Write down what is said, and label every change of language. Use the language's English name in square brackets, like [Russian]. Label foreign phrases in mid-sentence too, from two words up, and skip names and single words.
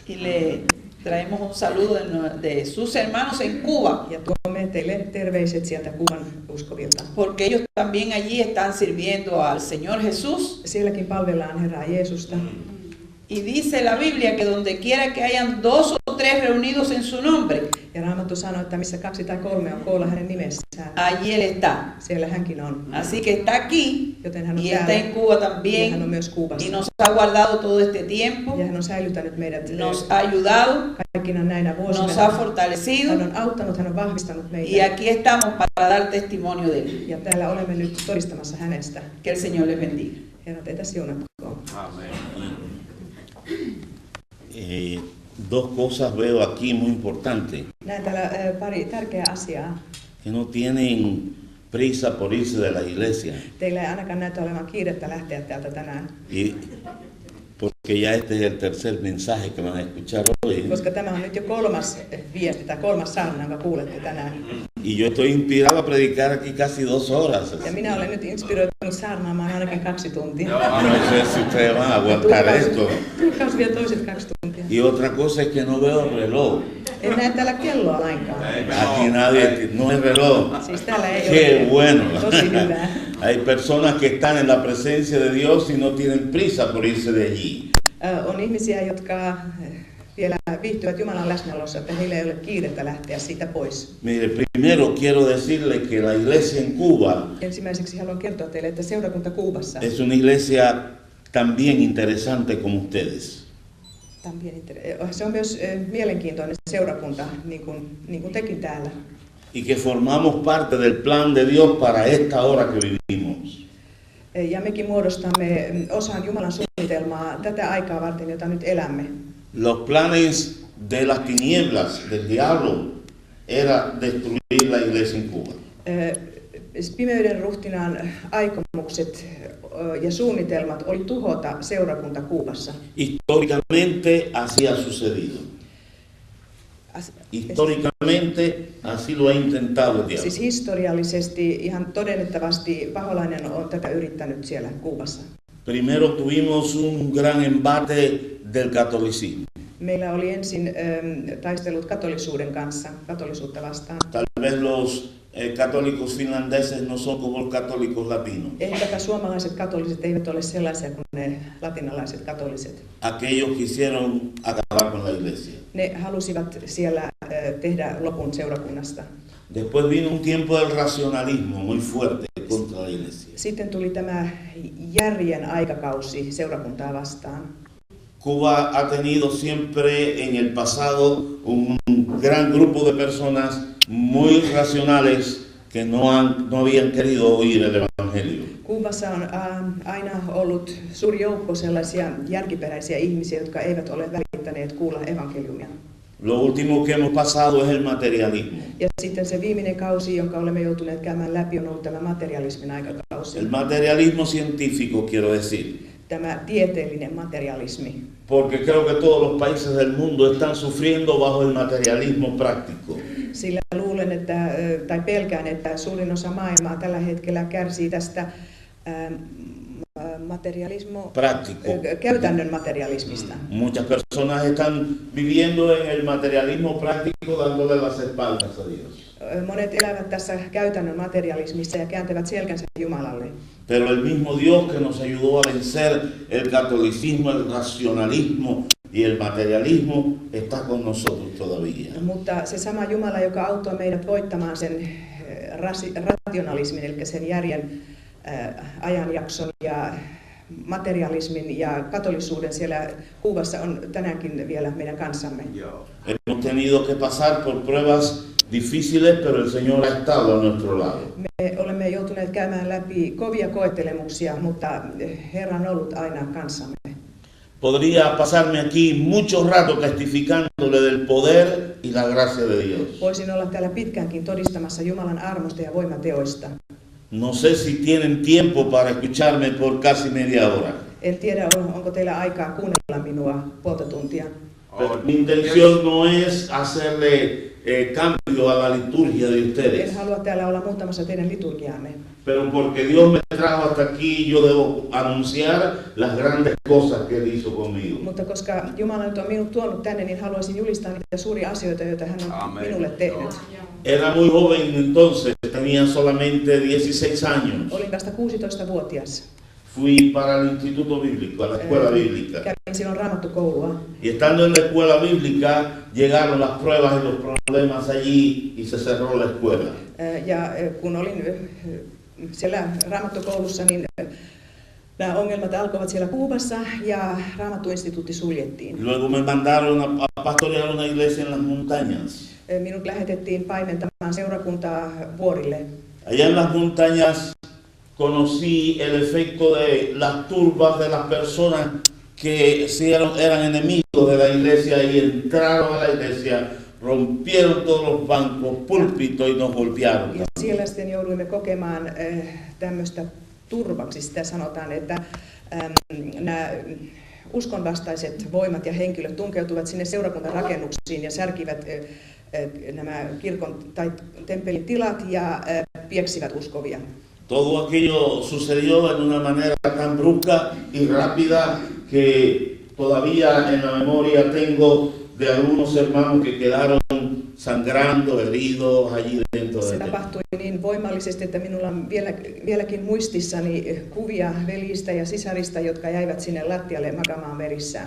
[Spanish] Y le traemos un saludo de sus hermanos en Cuba, [Finnish] Ja tuomme teille terveiset sieltä Kuuban uskovilta. [Spanish] porque ellos también allí están sirviendo al Señor Jesús. [Finnish] Sielläkin palvellaan Herraa Jeesusta. [Spanish] Y dice la Biblia que donde quiera que hayan 2 o 3 reunidos en su nombre, [Finnish] Ja Raamattu sanoo, että missä 2 tai 3 on koolla hänen nimessään, [Spanish] allí Él está. [Finnish] siellä hänkin on. [Spanish] Así que está aquí [Finnish] Joten hän on [Spanish] y está [Finnish] täällä [Spanish] en Cuba [Finnish] ja hän on [Spanish] también [Finnish] myös Kuubassa. [Spanish] y nos ha guardado todo este tiempo, [Finnish] Ja hän on säilyttänyt meidät [Spanish] nos ha ayudado, [Finnish] kaikkina näinä vuosina. [Spanish] nos ha [Finnish] Hän [Spanish] fortalecido [Finnish] on auttanut, hän on vahvistanut [Spanish] y [Finnish] meitä. [Spanish] aquí estamos para dar testimonio de Él. [Finnish] Ja täällä olemme nyt todistamassa hänestä. [Spanish] Que el Señor les bendiga. [Finnish] Herra teitä siunatkoon. [Spanish] Amén. Dos cosas veo aquí muy importantes, [Finnish] Näen täällä pari tärkeää asiaa. [Spanish] que no tienen prisa por irse de la iglesia. [Finnish] Teillä ei ainakaan näytä olevan kiirettä lähteä täältä tänään, [Spanish] Y porque ya este es el tercer mensaje que van a escuchar hoy. [Finnish] koska tämä on nyt jo kolmas viesti tai kolmas saarna, jonka kuulette tänään. [Spanish] Y yo estoy inspirado a predicar aquí casi 2 horas. [Finnish] Ja minä olen nyt inspiroitunut saarnaamaan ainakin 2 tuntia. [Spanish] No sé si ustedes van a aguantar esto. [Finnish] Tulkkaus vielä toiset 2 tuntia. [Spanish] Y otra cosa es que no veo reloj. [Finnish] En näe täällä kelloa lainkaan. [Spanish] Aquí nadie, no hay reloj. [Finnish] Siis täällä ei [Spanish] Qué [Finnish] ole. [Spanish] bueno. [Finnish] Tosi hyvää. [Spanish] Hay personas que están en la presencia de Dios y no tienen prisa por irse de allí. [Finnish] On ihmisiä, jotka vielä viihtyvät Jumalan läsnäolossa, että heillä ei ole kiirettä lähteä siitä pois. [Spanish] Mire, primero quiero decirle que la iglesia en Cuba [Finnish] Ensimmäiseksi haluan kertoa teille, että seurakunta Kuubassa, [Spanish] es una iglesia también interesante como ustedes. [Finnish] se on myös mielenkiintoinen seurakunta, niin kuin tekin täällä. [Spanish] Y que formamos parte del plan de Dios para esta hora que vivimos. [Finnish] Ja mekin muodostamme osan Jumalan suunnitelmaa tätä aikaa varten, jota nyt elämme. [Spanish] Los planes de las tinieblas, del diablo, era destruir la iglesia en Cuba. [Finnish] Pimeyden ruhtinaan aikomukset ja suunnitelmat oli tuhota seurakunta Kuubassa. [Spanish] Históricamente así ha sucedido. Históricamente así lo ha intentado el diablo. [Finnish] Siis historiallisesti ihan todennettavasti paholainen on tätä yrittänyt siellä Kuubassa. [Spanish] Primero tuvimos un gran embate del catolicismo. [Finnish] Meillä oli ensin taistelut katolisuuden kanssa, katolisuutta vastaan. [Spanish] Tal vez los católicos finlandeses no son como los católicos latinos. [Finnish] Ehkäpä suomalaiset katoliset eivät ole sellaisia kuin ne latinalaiset katoliset. [Spanish] Aquellos quisieron acabar con la iglesia. [Finnish] Ne halusivat siellä tehdä lopun seurakunnasta. [Spanish] Después vino un tiempo del racionalismo muy fuerte contra la iglesia. [Finnish] Sitten tuli tämä järjen aikakausi seurakuntaa vastaan. [Spanish] Cuba ha tenido siempre en el pasado un gran grupo de personas muy racionales que no habían querido oír el evangelio. [Finnish] Kuubassa on aina ollut suuri joukko sellaisia järkiperäisiä ihmisiä, jotka eivät ole välittäneet kuulla evankeliumia. [Spanish] Lo último que hemos pasado es el materialismo. [Finnish] Ja sitten se viimeinen kausi, jonka olemme joutuneet käymään läpi, on ollut tämä materialismin aikakausi. [Spanish] El materialismo científico, quiero decir. [Finnish] Tämä tieteellinen materialismi. [Spanish] Porque creo que todos los países del mundo están sufriendo bajo el materialismo práctico. [Finnish] Sillä luulen, tai pelkään, että suurin osa maailmaa tällä hetkellä kärsii tästä käytännön materialismista. [Spanish] Muchas personas están viviendo en el materialismo práctico dándole las espaldas a Dios. [Finnish] Monet elävät tässä käytännön materialismissa ja kääntävät selkänsä Jumalalle. [Spanish] Pero el mismo Dios que nos ayudó a vencer el catolicismo, el racionalismo y el materialismo está con nosotros todavía. [Finnish] Mutta se sama Jumala, joka auttoi meidät voittamaan sen rationalismin, eli sen järjen ajanjakson ja materialismin ja katolisuuden siellä Kuubassa, on tänäänkin vielä meidän kanssamme. [Spanish] Hemos tenido que pasar por pruebas difíciles, pero el Señor ha estado a nuestro lado. [Finnish] Me olemme joutuneet käymään läpi kovia koettelemuksia, mutta Herra on ollut aina kanssamme. [Spanish] Podría pasarme aquí mucho rato testificándole del poder y la gracia de Dios. [Finnish] Voisin olla täällä pitkäänkin todistamassa Jumalan armosta ja voimateoista. [Spanish] No sé si tienen tiempo para escucharme por casi media hora. [Finnish] En tiedä, onko teillä aikaa kuunnella minua puolta tuntia. [Spanish] Pero mi intención no es hacerle cambio a la liturgia de ustedes. [Finnish] En halua täällä olla muuttamassa teidän liturgiaanne. [Spanish] Pero porque Dios me trajo hasta aquí, yo debo anunciar las grandes cosas que Él hizo conmigo. [Finnish] Mutta koska Jumala nyt on minut tuonut tänne, niin haluaisin julistaa niitä suuria asioita, joita hän on minulle tehnyt. [Spanish] Era muy joven entonces, tenía solamente 16 años. [Finnish] Olin vasta 16-vuotias. [Spanish] Fui para el instituto bíblico, a la escuela bíblica. [Finnish] Kävin silloin raamattukoulua. [Spanish] Y estando en la escuela bíblica, llegaron las pruebas y los problemas allí y se cerró la escuela. [Finnish] Ja kun olin siellä raamattukoulussa, niin nämä ongelmat alkoivat siellä Kuubassa ja raamattuinstituutti suljettiin. [Spanish] Luego me mandaron a pastorear una iglesia en las montañas. [Finnish] Minut lähetettiin paimentamaan seurakuntaa vuorille. [Spanish] Allá en las montañas conocí el efecto de las turbas de las personas que eran enemigos de la iglesia y entraron a la iglesia, rompieron todos los bancos, púlpitos y nos golpearon. [Finnish] Ja siellä sitten jouduimme kokemaan tämmöistä turvaksi. Sitä sanotaan, että nämä uskonvastaiset voimat ja henkilöt tunkeutuvat sinne seurakuntarakennuksiin ja särkivät nämä kirkon tai temppelin tilat ja pieksivät uskovia. [Spanish] Todo aquello sucedió en una manera tan brusca y rápida que todavía en la memoria tengo de algunos hermanos que quedaron sangrando, heridos allí dentro [Finnish] Se [Spanish] del templo. [Finnish] tapahtui niin voimallisesti, että minulla on vieläkin muistissani kuvia veljistä ja sisarista, jotka jäivät sinne lattialle makaamaan verissään.